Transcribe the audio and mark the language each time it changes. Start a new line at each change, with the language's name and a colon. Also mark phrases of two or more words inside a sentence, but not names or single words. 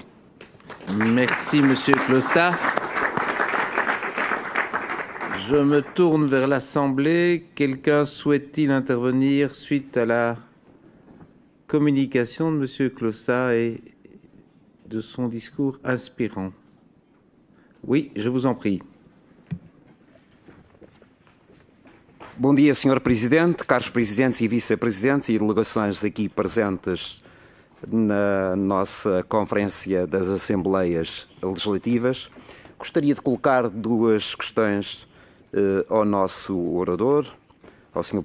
French: Merci, Monsieur Clossat. Je me tourne vers l'Assemblée. Quelqu'un souhaite-t-il intervenir suite à la communication de Monsieur Clossat et de son discours inspirant? Oui, je vous en prie.
Portuguese: Bom dia, Sr. Presidente, caros Presidentes e Vice-Presidentes e delegações aqui presentes na nossa Conferência das Assembleias Legislativas. Gostaria de colocar duas questões ao nosso orador, ao Sr.